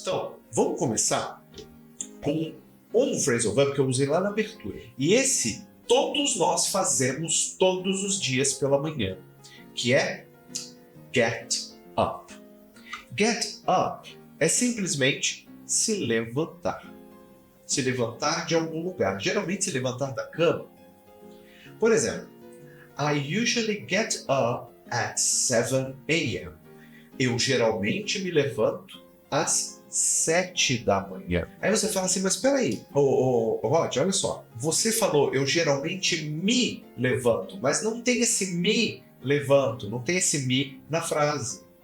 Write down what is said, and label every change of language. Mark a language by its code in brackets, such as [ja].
[pt] Então, vamos começar com um phrasal verb que eu usei lá na abertura. E esse, todos nós fazemos todos os dias pela manhã, que é get up. Get up é simplesmente se levantar. Se levantar de algum lugar. Geralmente se levantar da cama. Por exemplo, [en] I usually get up at 7 a.m. [pt] Eu geralmente me levanto às 7 da manhã. Aí você fala assim, mas peraí, Rod, olha só. Você falou, eu geralmente me levanto, mas não tem esse me levanto, não tem esse me na frase.